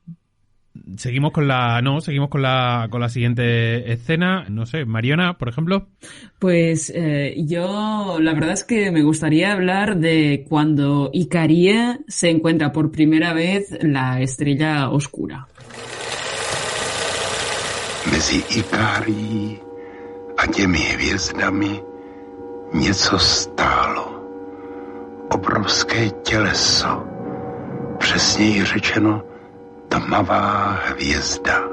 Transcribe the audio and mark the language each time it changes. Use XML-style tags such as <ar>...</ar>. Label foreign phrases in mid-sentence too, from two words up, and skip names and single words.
<es>Seguimos con la siguiente escena. No sé, Mariona, por ejemplo. Pues yo la verdad es que me gustaría hablar de cuando Icarie se encuentra por primera vez la estrella oscura.</es> <cs>Mezi Ikárií a těmi hvězdami něco stálo. Obrovské těleso, přesněji řečeno tmavá hvězda.</cs>